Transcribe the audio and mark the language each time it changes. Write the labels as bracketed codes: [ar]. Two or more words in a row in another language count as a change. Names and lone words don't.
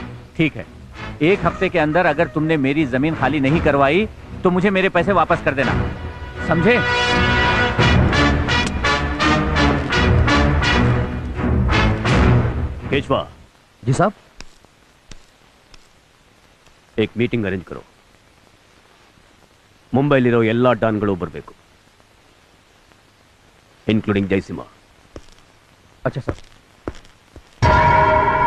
[hi] ठीक है, 1 हफ्ते के अंदर अगर तुमने मेरी जमीन खाली नहीं करवाई तो मुझे मेरे पैसे वापस कर देना, समझे? केशवा जी साहब। एक [en] meeting arrange [hi] करो. [kn] ಮುಂಬೈಲಿರೋ ಎಲ್ಲ ಡಾನ್ಗಳು ಬರಬೇಕು, ಇನ್ಕ್ಲೂಡಿಂಗ್ ಜಯಸಿಂಹ. [hi] अच्छा सर।